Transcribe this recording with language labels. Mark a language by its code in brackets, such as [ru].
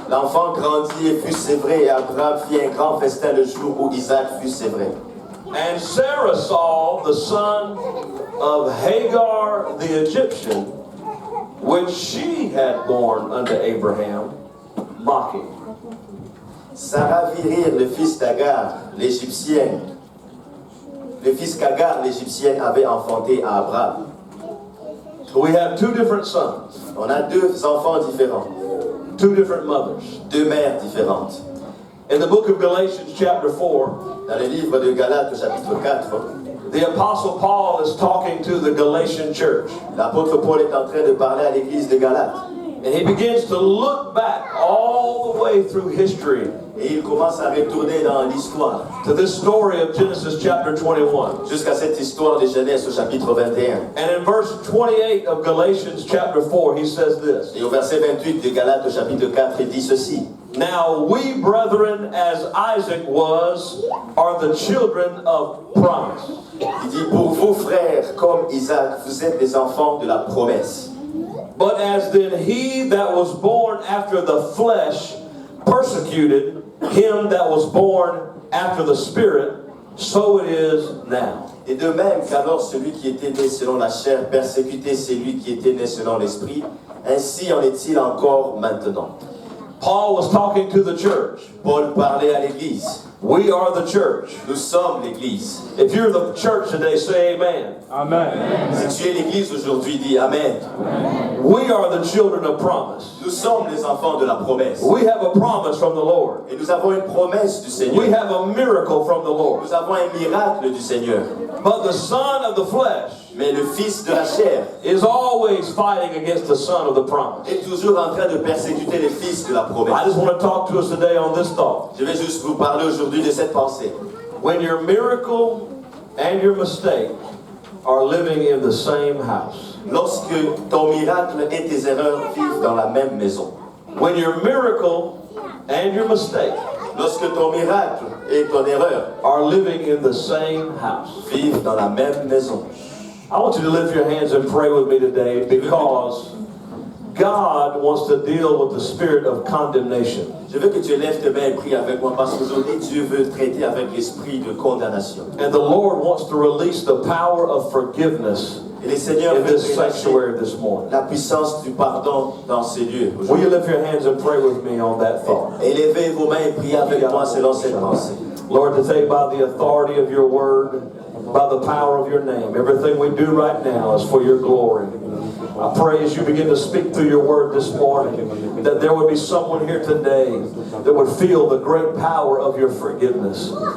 [fr] L'enfant grandit et fut sévré, et Abraham fit un grand festin le jour où Isaac fut sévré. [en] And Sarah saw the son of Hagar the Egyptian, which she had borne unto Abraham, mocking. [fr] Sarah vit rire le fils d'Agar, l'Égyptienne. Le fils qu'Agar, l'Égyptienne, avait enfanté à Abraham. [en] So we have two different sons, [fr] On a deux enfants différents, [en] two different mothers. [fr] deux mères différentes. [en] In the book of Galatians chapter 4, [fr] Dans le livre de Galates au chapitre 4, [en] the Apostle Paul is talking to the Galatian church. [fr] l'apôtre Paul est en train de parler à l'église de Galates. [en] And he begins to look back all the way through history [fr] Et il commence à retourner dans l'histoire, [en] to this story of Genesis chapter 21. [fr] jusqu'à cette histoire de Genèse au chapitre 21. [en] And in verse 28 of Galatians chapter 4, he says this. [fr] Et au verset 28 de Galates au chapitre 4, il dit ceci. [en] Now we, brethren, as Isaac was, are the children of promise. [fr] Il dit, pour vous frères, comme Isaac, vous êtes des enfants de la promesse. [en] But as then he that was born after the flesh persecuted him that was born after the Spirit, so it is now. [fr] Et de même qu'alors celui qui était né selon la chair persécutait celui qui était né selon l'esprit, ainsi en est-il encore maintenant. [en] Paul was talking to the church. [fr] Paul parlait à l'église. [en] We are the church. [fr] Nous sommes l'église. [en] If you're the church today, say amen. [fr] Si tu es l'église aujourd'hui, dis Amen. [en] We are the children of promise. [fr] Nous sommes les enfants de la promesse. [en] We have a promise from the Lord. [fr] Et nous avons une promesse du [en] We [fr] Seigneur. [en] have a miracle from the Lord. [fr] Nous avons un miracle du Seigneur. [en] But the son of the flesh [fr] Mais le fils de la chair [en] is always fighting against the son of the promise. [fr] est toujours en train de persécuter le fils de la [en] I [fr] promesse. [en] just want to talk to us today on this thought. [fr] Je vais juste vous parler aujourd'hui de cette pensée. [en] When your miracle and your mistake are living in the same house. [fr] Lorsque ton miracle et tes erreurs vivent dans la même maison. [en] When your miracle and your mistake [fr] Lorsque ton miracle et ton erreur [en] are living in the same house. [fr] vivent dans la même maison. [en] I want you to lift your hands and pray with me today because God wants to deal with the spirit of condemnation. [fr] Je veux que tu lèves tes mains et pries avec moi parce qu'aujourd'hui Dieu veut traiter avec l'esprit de condamnation. [en] And the Lord wants to release the power of forgiveness [fr] Et le Seigneur [en] in [fr] veut [en] this [fr] relâcher [en] sanctuary this morning. [fr] la puissance du pardon dans ces lieux. [en] Will you lift your hands and pray with me on that thought? [fr] Élevez vos mains et priez avec moi selon cette pensée. [en] Lord, today by the authority of your word, by the power of your name, everything we do right now is for your glory. I pray as you begin to speak through your word this morning, that there would be someone here today that would feel the great power of your forgiveness,